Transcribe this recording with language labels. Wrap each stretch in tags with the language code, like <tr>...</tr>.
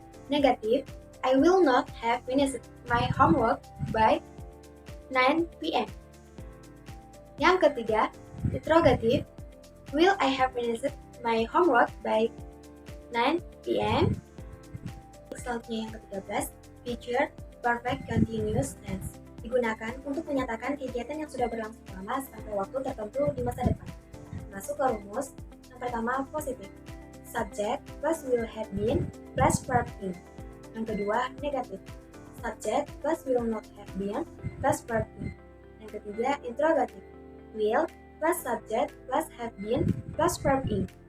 <en>Negatif, I will not have finished my homework by 9 p.m.</en> <id>Yang ketiga, interrogative.</id> <en>Will I have finished my homework by 9 p.m.?</en> <id>Selanjutnya yang ke-13, future perfect continuous tense. Digunakan untuk menyatakan kegiatan yang sudah berlangsung lama sampai waktu tertentu di masa depan. Masuk ke rumus. Yang pertama, positif.</id> <en>Subject plus will have been plus verb in.</en> <id>Yang kedua, negatif.</id> <en>Subject plus will not have been plus verb in.</en> <id>Yang ketiga, interrogative.</id> <en>Will plus subject plus have been plus verb in.</en>